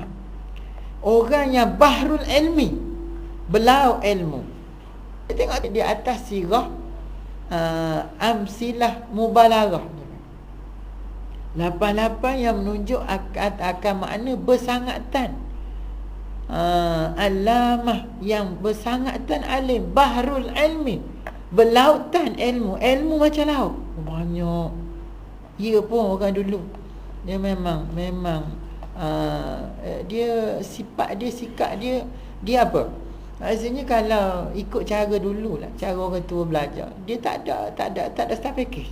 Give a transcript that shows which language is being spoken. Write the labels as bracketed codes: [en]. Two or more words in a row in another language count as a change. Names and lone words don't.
[ms] Orang yang [ar] bahrul ilmi, [ms] belau ilmu. Tengok di atas sirah [ar] amsilah mubalaghah. [ms] Lapan-lapan yang menunjuk akan makna bersangatan. Alamah yang bersangatan alim, [ar] bahrul ilmi, [ms] berlautan ilmu. Ilmu macam laut, banyak. Ya pun orang dulu dia memang dia sifat dia, sikap dia apa? Maksudnya kalau ikut cara dulu lah, cara orang tua belajar, dia tak ada [en] start package.